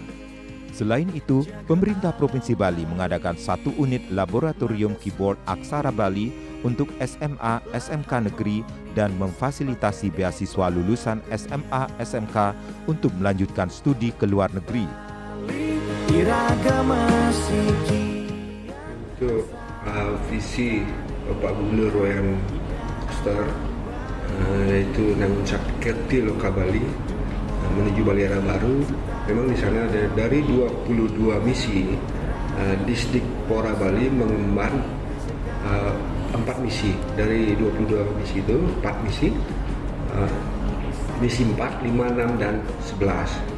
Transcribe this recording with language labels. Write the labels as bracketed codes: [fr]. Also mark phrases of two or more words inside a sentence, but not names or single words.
[id] Selain itu, pemerintah Provinsi Bali mengadakan 1 unit laboratorium keyboard aksara Bali untuk SMA SMK negeri dan memfasilitasi beasiswa lulusan SMA SMK untuk melanjutkan studi ke luar negeri. Untuk visi Bapak Gubernur Wayan Koster yaitu Nangun Satkerti Loka Bali menuju Bali era baru, memang di sana ada dari 22 misi, Disdikpora Bali mengemban 4 misi. Dari 22 misi itu 4 misi, misi 4, 5, 6, dan 11.